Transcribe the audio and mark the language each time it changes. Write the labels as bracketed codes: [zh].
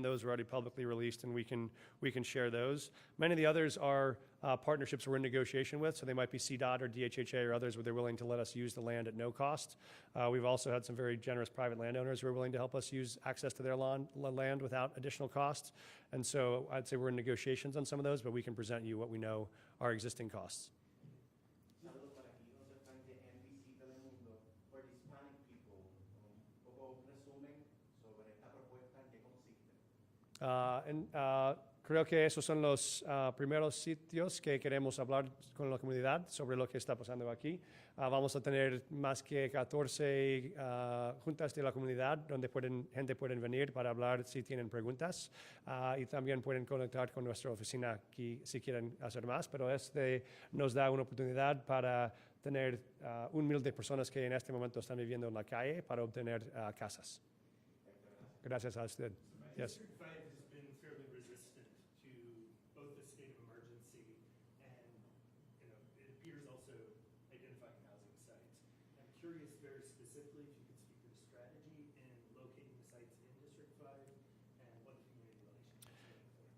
[en] Those are already publicly released, and we can share those. Many of the others are partnerships we're in negotiation with, so they might be CDOT or DHHA or others where they're willing to let us use the land at no cost. We've also had some very generous private landowners who are willing to help us use access to their land without additional cost. And so I'd say we're in negotiations on some of those, but we can present you what we know are existing costs. [es] Saludos para aquí, José Frank de NBC Telemundo. [en] For the Hispanic people, [es] un poco resumen sobre esta propuesta, ¿en qué consiste? Creo que esos son los primeros sitios que queremos hablar con la comunidad sobre lo que está pasando aquí. Vamos a tener más que 14 juntas de la comunidad donde gente puede venir para hablar si tienen preguntas y también pueden conectar con nuestra oficina aquí si quieren hacer más, pero este nos da una oportunidad para tener 1,000 de personas que en este momento están viviendo en la calle para obtener casas. Gracias a usted. [en] Yes. District 5 has been fairly resistant to both the state of emergency and, it appears also identifying housing sites. I'm curious very specifically if you could speak to the strategy in locating the sites in District 5 and what the community relations are looking for.